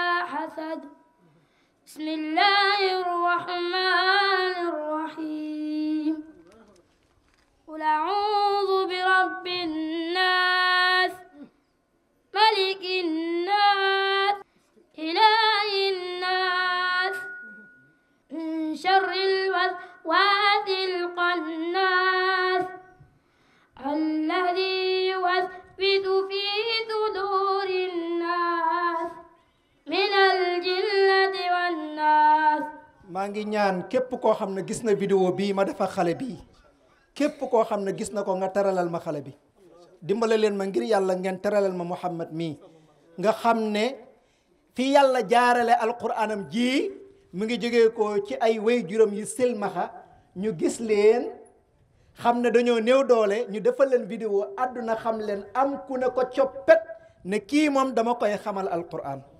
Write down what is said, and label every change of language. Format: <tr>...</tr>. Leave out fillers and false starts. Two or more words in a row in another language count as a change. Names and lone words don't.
<ar>حسد بسم الله الرحمن الرحيم قل أعوذ برب الناس ملك الناس إله الناس من شر الوسواس الخناس الذي يوسوس في صدور الناس من الجنة والناس</ar> <wo>maa ngi ñaan képp koo xam ne gis na vidéo bii ma defa xale bii képp koo xam ne gis na ko nga teralal ma xale bi dimbale leen ma ngir yàlla ngeen teralal ma Muhammad mii nga xam ne fi yàlla jaarale alquranam ji mu ngi jógee ko ci ay way juróom yu silmaxa ñu gis leen xam ne dañoo néew doole ñu defal leen vidéo àdduna xam leen am ku ne ko coppet ne kii moom dama koy xamal alquran</wo>